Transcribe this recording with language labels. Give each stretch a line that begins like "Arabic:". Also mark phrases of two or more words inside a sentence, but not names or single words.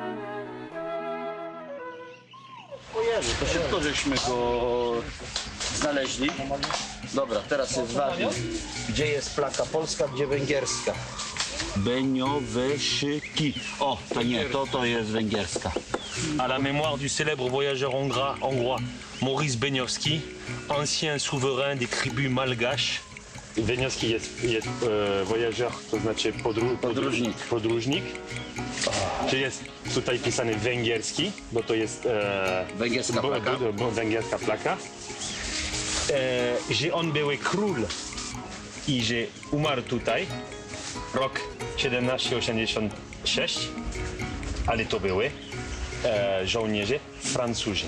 Polish: Ojej, to szybko żeśmy go znaleźli. Dobra, teraz jest ważne, gdzie jest plaka polska, gdzie węgierska. Benioweski. O, to nie, to jest węgierska.
French: À la mémoire du célèbre voyageur hongrois Maurice Beniowski, ancien souverain des tribus malgaches.
Polish: Beniowski jest voyageur, to znaczy podróżnik. Czy jest tutaj pisany węgierski, bo to jest węgierska plaka. Że on był król i że umarł tutaj rok 1786, ale to były żołnierze Francuzi.